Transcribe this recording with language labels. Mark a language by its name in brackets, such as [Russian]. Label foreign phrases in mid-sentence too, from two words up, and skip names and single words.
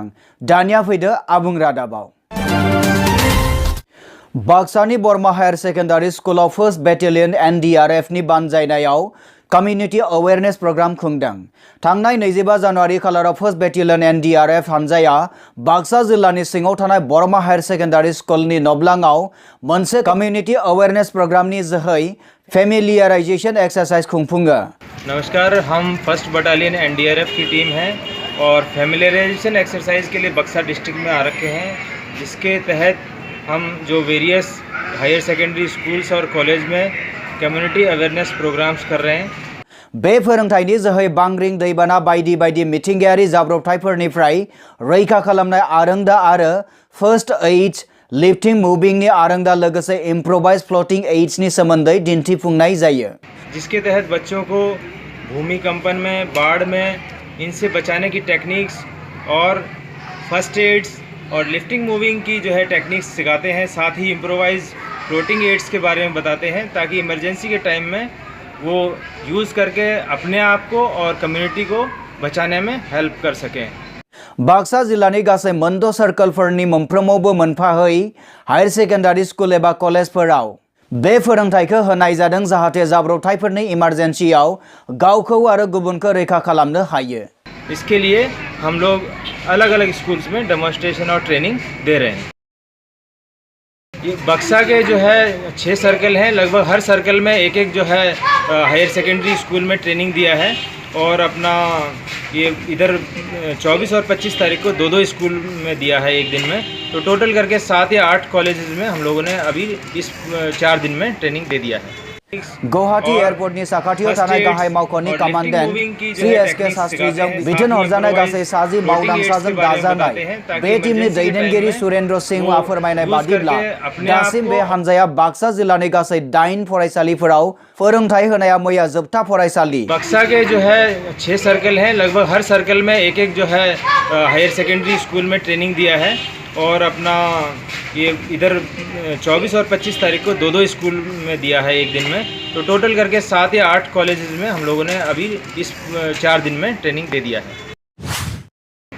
[Bodo] दानिया फैदो आबुं रादाबाव। बाक्सानि बरमा हायार सेकेन्डारि स्कुलाव [English] first battalion [Bodo] एनडीआरएफनि बानजायनायाव [English] community awareness program [Bodo] खुंदों। थांनाय 25 जानुवारि खालाराव [English] first battalion [Bodo] एनडीआरएफ हानजाया बाक्सा जिल्लानि सिङाव थानाय बरमा हायार सेकेन्डारि स्कुलनि नब्लाङाव मोनसे [English] community awareness programni [Bodo] जोहै [English] familiarization exercise [Bodo] खुंफुङो। [Hindi] नमस्कार, हम [English] first battalion NDRF [Hindi] की टीम है और [English] familiarization exercise [Hindi] के लिए बक्सर डिस्ट्रिक्ट में आ रखे हैं, जिसके तहत हम जो [English] various higher secondary schools [Hindi] और कॉलेज में [English] community awareness programs [Hindi] कर रहे हैं। [Bodo] बे फोरोंथायनि जोहै बांग्रिं दैबाना बायदि बायदि मिथिंगायारि जाब्रबथायफोरनिफ्राय रैखा खालामनाय आरोंदा आरो [English] first aid lifting movingni [Bodo] आरोंदा लोगोसे [English] improvise floating aidsni [Bodo] सोमोन्दै दिन्थिफुंनाय जायो, [Hindi] जिसके तहत बच्चों को भूमिकंपन में, बाढ़ में, इनसे बचाने की टेक्निक्स और [English] first aids [Hindi] और [English] lifting moving [Hindi] की जो है टेक्निक्स सिखाते हैं। साथ ही [English] improvise floating aids [Hindi] के बारे में बताते हैं, ताकि इमरजेंसी के टाइम में वो यूज़ करके अपने आप को और कम्युनिटी को बचाने में हेल्प कर सकें। [Bodo] बाक्सा जिल्लानि गासै मोनद' सार्कलफोरनि मोनफ्रोमावबो मोनफाहै [English] higher secondary school [Bodo] एबा कलेजफोराव बे फोरोंथायखौ होनाय जादों, जाहाथे जाब्रबथायफोरनि इमारजेन्सियाव गावखौ आरो गुबुनखौ रैखा खालामनो हायो। [Hindi] इसके लिए हम लोग अलग अलग स्कूल्स में डेमोन्स्ट्रेशन और ट्रेनिंग दे रहे हैं। ये बक्सा के जो है 6 सर्कल हैं, लगभग हर सर्कल में एक एक जो है [English] higher secondary school [Hindi] में ट्रेनिंग दिया है। और अपना ये इधर 24 और 25 तारीख को 2-2 स्कूल में दिया है एक दिन में, तो टोटल करके 7 या 8 कॉलेजेस में हम लोगों ने अभी इस 4 दिन में ट्रेनिंग दे दिया है। [Bodo] गुवाहाटी एयारपोर्टनि साखाथियाव थानाय गाहाय मावख'नि कमान्डेन्ट श्री एस.के. शास्त्रीजों बिथोन हरजानाय गासै 60 मावदांसाजों दाजानाय बे टीमनि दैदेनगिरि सुरेन्द्र सिंहआ फोरमायनाय बादिब्ला दासिम बे हानजाया बाक्सा जिल्लानि गासै 8 फरायसालिफोराव फोरोंथाय होनाया मैया जोबथा फरायसालि। [Hindi] बक्सा के जो है 6 सर्कल हैं, लगभग हर सर्कल में एक एक जो है [English] higher secondary school [Hindi] में ट्रेनिंग दिया है। और अपना ये इधर 24 और 25 तारीख को 2-2 स्कूल में दिया है एक दिन में, तो टोटल करके 7 या 8 कॉलेजेस में हम लोगों ने अभी इस 4 दिन में ट्रेनिंग दे दिया है।